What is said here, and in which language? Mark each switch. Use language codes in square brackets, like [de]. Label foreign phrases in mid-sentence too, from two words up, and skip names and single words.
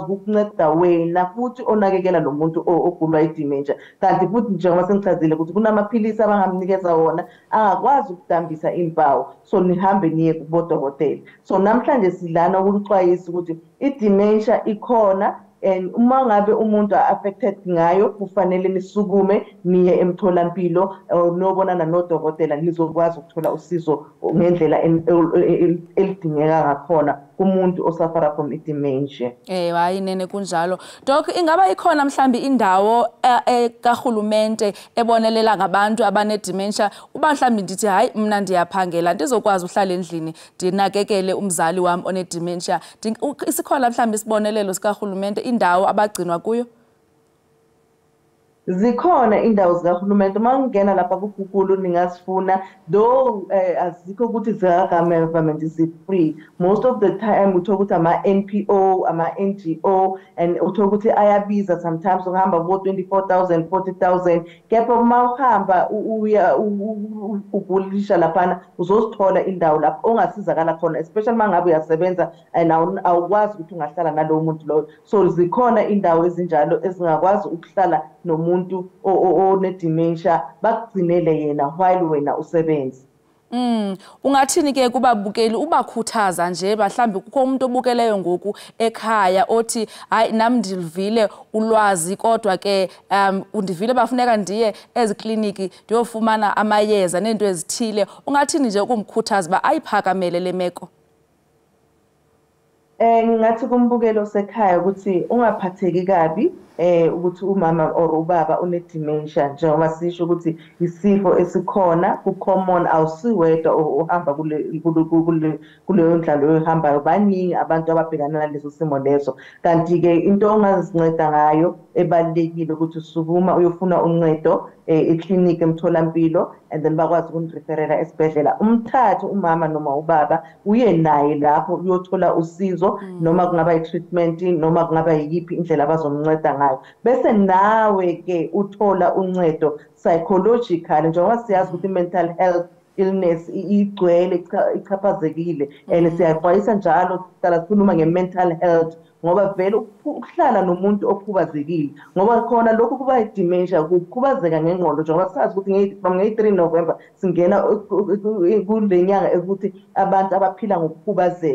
[zu] ukukunceda wena futhi onakekela lo muntu ogulwa i-dementia kanti futhi njengoba sengichazile ukuthi kunamaphilisi abangamnikeza wona angakwazi ukudambisa impawu so nihambe niye kubodokotela so namhlanje silana ukuxwayisa ukuthi i-dementia ikhona and uma ngabe umuntu affected ngayo kufanele nisukume niye emtholampilo nobonana nodokotela nizokwazi ukuthola usizo ngendlela elidingeka ngakhona kumuntu osafara [en] from dementia. [xh] Hayi nene kunjalo. Doc, ingaba ikhona mhlambi indawo kahulumente ebonelela ngabantu abane dementia uba mhlambi ndithi hayi mina ndiyaphangela ndizokwazi uhlala endlini ndinakekele umzali wami one dementia. Isikhona mhlambi isibonelelo sikahulumente indawo abagcinwa kuyo? [zu] Zikhona indawo zikahulumente uma ungena lapha ku-Google ningasifuna though azikho ukuthi zika-government zi-free. [en] Most of the time [zu] uthola ukuthi ama-NPO, ama-NGO and uthola ukuthi ayabiza sometimes ungahamba ko-24,000, 40,000 kepha uma uhamba uya ugulisha laphana uzosithola indawo lapho ongasizakala khona especially uma ngabe uyasebenza and awukwazi ukuthi ungahlala nalowo muntu loyo. So zikhona indawo ezinjalo ezingakwazi ukuhlala nomuntu one-dementia bakugcinele yena while wena usebenza. [xh] Ungathini ke kubabukeli ubakhuthaza nje mhlambi kukho umuntu obukeleyo ngoku ekhaya othi hayi nami ndivile ulwazi kodwa ke undivile bafuneka ndiye ezikliniki ndiyofumana amayeza nento ezithile, ungathini nje ukumkhuthaza ba ayiphakamele le meko? [zu] Ngathi kumbukelo sekhaya ukuthi ungaphatheki kabi ukuthi umama or ubaba une-dementia njengoba sisho ukuthi isifo esikhona ku-common awusiwedwa uhamba kuleyo ndlalo oyihambayo baningi abantu ababhekana naleso simo leso. Kanti-ke into ongazinceda ngayo ebalulekile ukuthi usukuma uyofuna uncedo eklinikhi emtholampilo and then bakwazi ukunireferela esibhedlela. Umthathe umama noma ubaba uye naye lapho uyothola usizo noma kungaba i-treatment noma kungaba yiphi indlela abazomnceda ngayo. Bese nawe ke uthola uncedo psychological njengoba siyazi ukuthi [en] mental health illness [zu] igcwele ichaphazekile and siyaxwayisa njalo sihlala sikhuluma nge-mental health ngoba vele ukuhlala nomuntu okhubazekile ngoba khona lokhu kuba i-dementia kukhubazeka ngengqondo njengoba sazi ukuthi from nge-3 November singena kule nyanga ukuthi abantu abaphila ngokukhubazeka.